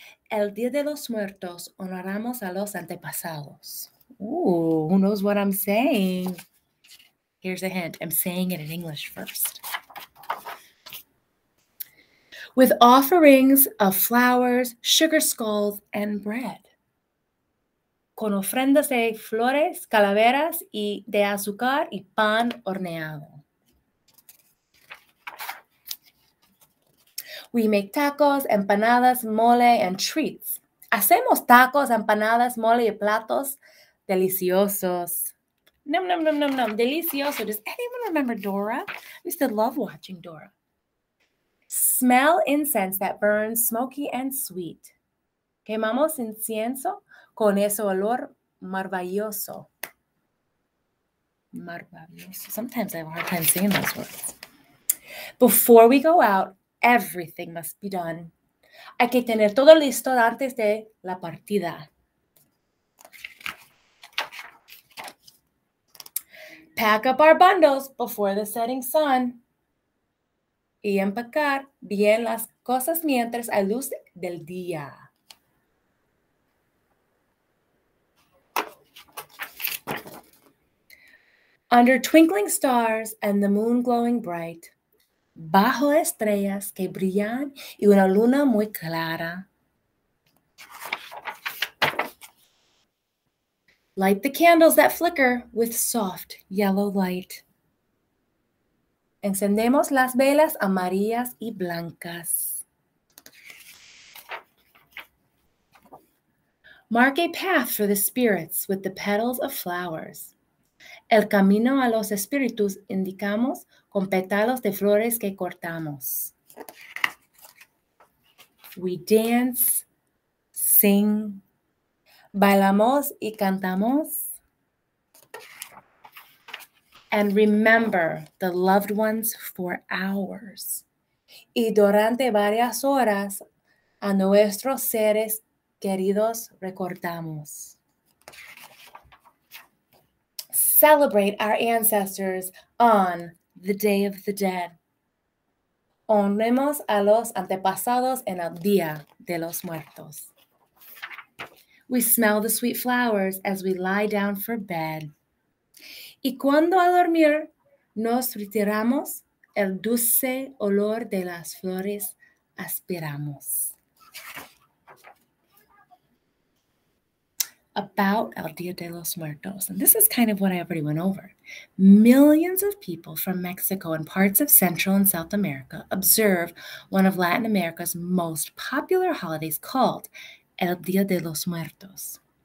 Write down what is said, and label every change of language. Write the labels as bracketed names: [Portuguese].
[Spanish] El Día de los Muertos honoramos a los antepasados. [English] Ooh, who knows what I'm saying? Here's a hint. I'm saying it in English first. With offerings of flowers, sugar skulls, and bread. [Spanish] Con ofrendas de flores, calaveras, y de azúcar y pan horneado. [English] We make tacos, empanadas, mole, and treats. [Spanish] Hacemos tacos, empanadas, mole, y platos deliciosos. Num, num, num, num, num. Delicioso. [English] Does anyone remember Dora? I used to love watching Dora. Smell incense that burns smoky and sweet. [Spanish] Quemamos incienso con ese olor maravilloso. Maravilloso. [English] Sometimes I have a hard time saying those words. Before we go out, everything must be done. [Spanish] Hay que tener todo listo antes de la partida. [English] Pack up our bundles before the setting sun. [Spanish] Y empacar bien las cosas mientras hay luz del día. [English] Under twinkling stars and the moon glowing bright, [Spanish] bajo estrellas que brillan y una luna muy clara. [English] Light the candles that flicker with soft yellow light. [Spanish] Encendemos las velas amarillas y blancas. [English] Mark a path for the spirits with the petals of flowers. [Spanish] El camino a los espíritus indicamos con pétalos de flores que cortamos. [English] We dance, sing, [Spanish] bailamos y cantamos. [English] And remember the loved ones for hours. [Spanish] Y durante varias horas a nuestros seres queridos recordamos. [English] Celebrate our ancestors on the Day of the Dead. [Spanish] Honremos a los antepasados en el Día de los Muertos. [English] We smell the sweet flowers as we lie down for bed. [Spanish] Y cuando a dormir nos retiramos, el dulce olor de las flores aspiramos. [English] About El Día de los Muertos, and this is kind of what I already went over. Millions of people from Mexico and parts of Central and South America observe one of Latin America's most popular holidays called El Día de los Muertos.